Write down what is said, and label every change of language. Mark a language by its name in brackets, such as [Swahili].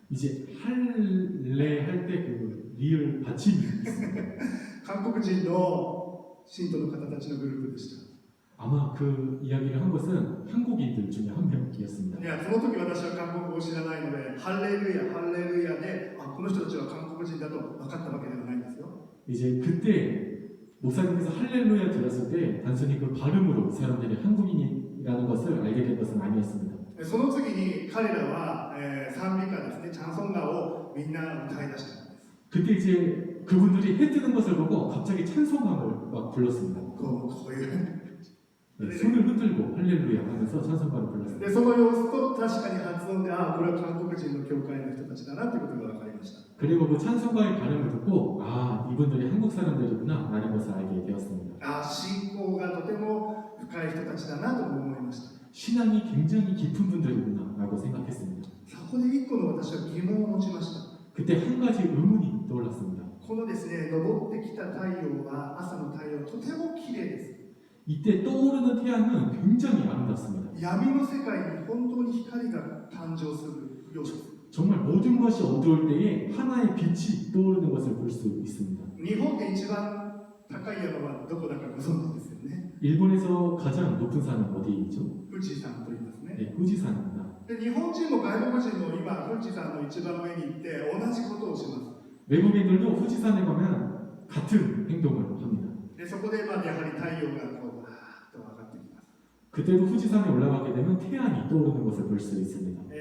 [Korean] 이제 할레 할 때 그 리을 받침이 있습니다. [Japanese] 韓国人の信徒の方たちのグループでした。 [Korean] 아마 그 이야기를 한 것은 한국인들 중에 한 명이었습니다. [Japanese] いや、その時私は韓国語を知らないので、ハレルヤ、ハレルヤで、この人たちは韓国人だと分かったわけではないんですよ。 [Korean] 이제 그때 목사님께서 할렐루야 들었을 때 단순히 그 발음으로 사람들이 한국인이라는 것을 알게 된 것은 아니었습니다. [Japanese] その次に彼らは、賛美歌ですね、チャンソン歌をみんな歌い出したんです。 [Korean] 그때 이제 그분들이 해 뜨는 것을 보고 갑자기 찬송가를 막 불렀습니다. [Japanese] こういう [Korean] 네, 손을 흔들고 할렐루야 하면서 찬송가를 불렀습니다. [Japanese] でその様子と確かに発音で、これは韓国人の教会の人たちだなということが分かりました。 [Korean] 그리고 그 찬송가의 발음을 듣고 이분들이 한국 사람들이구나 라는 것을 알게 되었습니다. [Japanese] 信仰がとても深い人たちだなと思いました。 [Korean] 신앙이 굉장히 깊은 분들이구나 라고 생각했습니다. [Japanese] そこで一個の私は疑問を持ちました。 [Korean] 그때 한 가지 의문이 떠올랐습니다. [Japanese] このですね、昇ってきた太陽は、朝の太陽、とても綺麗です。 [Korean] 이때 떠오르는 태양은 굉장히 아름답습니다. [Japanese] 闇の世界に本当に光が誕生するようです。 [Korean] 정말 모든 것이 어두울 때에 하나의 빛이 떠오르는 것을 볼 수 있습니다. [Japanese] 日本で一番高い山はどこだかご存知ですよね。 [Korean] 일본에서 가장 높은 산은 어디이죠? [Japanese] 富士山と言いますね。 [Korean] 네, 후지산입니다. [Japanese] で日本人も外国人も今、富士山の一番上に行って同じことをします。 [Korean] 외국인들도 후지산에 가면 같은 행동을 합니다. [Japanese] でそこでやはり太陽がわーっと上がってきます。 [Korean] 그때도 후지산에 올라가게 되면 태양이 떠오르는 것을 볼 수 있습니다.